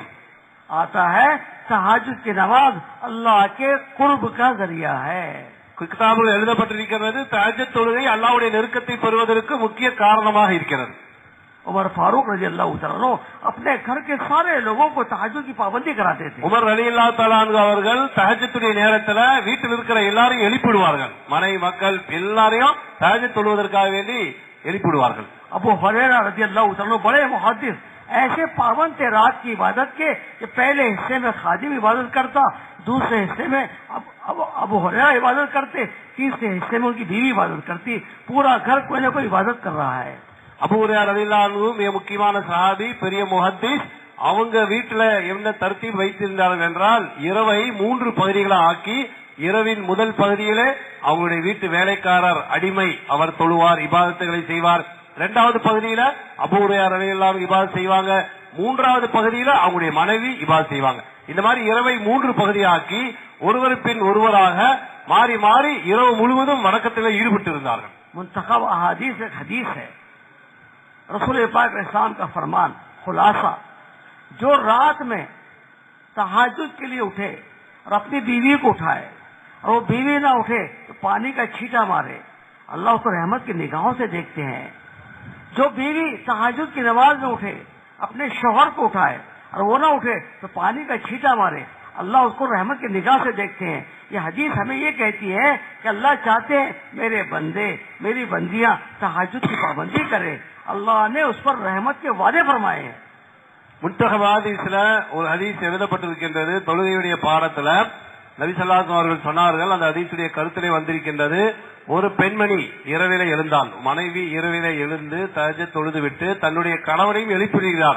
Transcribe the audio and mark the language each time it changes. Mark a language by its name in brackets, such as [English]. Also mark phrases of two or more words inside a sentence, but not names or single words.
[Hindi] आता है तहज्जुद की नमाज अल्लाह के कुर्ब का जरिया है. [Tamil] கிதாபில் எழுதப்பட்டிருக்கிறது, தஹஜ்ஜுத் தொழுகை அல்லாஹ்வுடைய நெருக்கத்தை பெறுவதற்கு முக்கிய காரணமாக இருக்கிறது. [Hindi] उमर फारूक [Arabic] رضي الله تعالى [Hindi] अपने घर के सारे लोगों को तहज्जुद की पाबंदी कराते थे. [Tamil] உமர் [Arabic] رضي الله تعالى عنه [Tamil] அவர்கள் தஹஜ்ஜுடைய நேரத்துல வீட்டில் இருக்கிற எல்லாரையும் எழுப்பிடுவார்கள். மனைவி மக்கள் எல்லாரையும் தஹஜ்ஜுத் தொழுவதற்காக வேண்டி எழுப்பிடுவார்கள். [Hindi] अबू हुरैरा [Arabic] رضي الله تعالى [Hindi] बड़े मुहद्दिस ऐसे पाबंद थे रात की इबादत के कि पहले हिस्से में खादिम इबादत करता, दूसरे हिस्से में अबू हुरैरा इबादत करते, तीसरे हिस्से में उनकी बीवी इबादत करती. पूरा घर कोई न कोई इबादत कर रहा है. [Tamil] அபூ ஹுரைரா [Arabic] رضي الله عنه [Tamil] மிக முக்கியமான சஹாபி, பெரிய முஹத்திஸ். அவங்க வீட்டுல என்ன தர்த்தீப் வைத்திருந்தார்கள் என்றால் இரவை 3 பகுதிகளா ஆக்கி, இரவின் முதல் பகுதியிலே அவங்களுடைய வீட்டு வேலைக்காரர் அடிமை அவர் தொழுவார், இபாதத்துகளை செய்வார். 2வது பகுதியில அபூ ஹுரைரா [Arabic] رضي الله عنه [Tamil] இபாதத் செய்வாங்க. 3வது பகுதியில அவங்களுடைய மனைவி இபாதத் செய்வாங்க. இந்த மாதிரி இரவை 3 பகுதியாக்கி ஒருவர் பின் ஒருவராக மாறி மாறி இரவு முழுவதும் வணக்கத்தில் ஈடுபட்டு இருந்தார்கள். [Hindi] मुंतखब अहादीस एक हदीस है, रसूल पाक अलैहिस्सलाम का फरमान खुलासा, जो रात में तहज्जुद के लिए उठे और अपनी बीवी को उठाए और वो बीवी ना उठे तो पानी का छींटा मारे, अल्लाह उसको रहमत की निगाहों से देखते हैं. जो बीवी तहज्जुद की नमाज में उठे, अपने शौहर को उठाए और वो ना उठे तो पानी का छींटा मारे, अल्लाह उसको रहमत की निगाह से देखते हैं. ये हदीस हमें ये कहती है कि अल्लाह चाहते हैं मेरे बंदे मेरी बंदियां तहज्जुद की पाबंदी करें. अल्लाह ने उस पर रहमत के वादे फरमाए हैं. [Tamil] முன்தகப் ஹதீஸ்ல ஒரு ஹதீஸ் எழுதப்பட்டிருக்கின்றது. தொழுகையுடைய பாடத்துல நபி [Arabic] صلى الله عليه [Tamil] அவர்கள் சொன்னார்கள், அந்த ஹதீஸுடைய கருத்திலே வந்திருக்கின்றது, ஒரு பெண்மணி இரவிலே எழுந்தால், மனைவி இரவிலே எழுந்து தஹஜ்ஜுத் தொழுது விட்டு தன்னுடைய கணவரையும் எழுப்பிவிடுகிறார்.